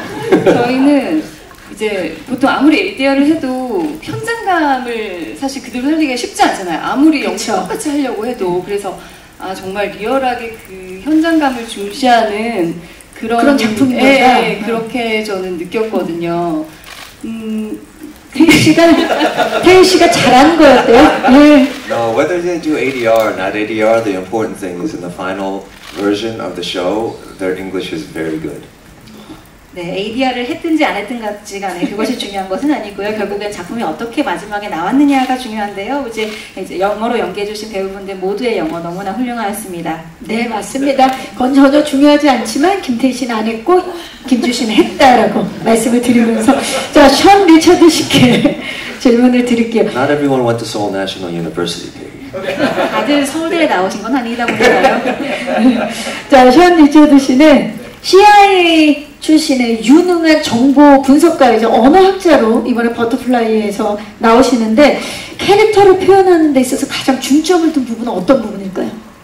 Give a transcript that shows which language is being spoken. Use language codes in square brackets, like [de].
[ko] 그래서 저희는 이제 보통 아무리 ADR을 해도 현장감을 사실 그대로 살리기가 쉽지 않잖아요. 아무리 연기 그쵸. 똑같이 하려고 해도. 그래서 정말 리얼하게 그 현장감을 중시하는 그런 작품인 예, 거다. 예, 그렇게 저는 느꼈거든요. 태희 씨가 잘한 거였대요. 예. [en] No, whether they do ADR or not ADR, the important thing is in the final version of the show, their English is very good. [ko] 네, ADR을 했든지 안 했든지 간에 그것이 중요한 것은 아니고요. 결국엔 작품이 어떻게 마지막에 나왔느냐가 중요한데요. 이제 영어로 연기해주신 배우분들 모두의 영어 너무나 훌륭하였습니다. 네, 맞습니다. 그건 전혀 중요하지 않지만 김태희 씨는 안 했고 김주 씨는 했다라고 말씀을 드리면서 자, 션 리처드 씨께 질문을 드릴게요. [en] Not everyone went to Seoul National University, Peggy. [ko] 다들 서울대에 나오신 건 아니다 보니까요. 자, 션 리처드 씨는 CIA 출신의 유능한 정보 분석가이자 언어학자로 이번에 버터플라이에서 나오시는데 캐릭터를 표현하는 데 있어서 가장 중점을 둔 부분은 어떤 부분일까요?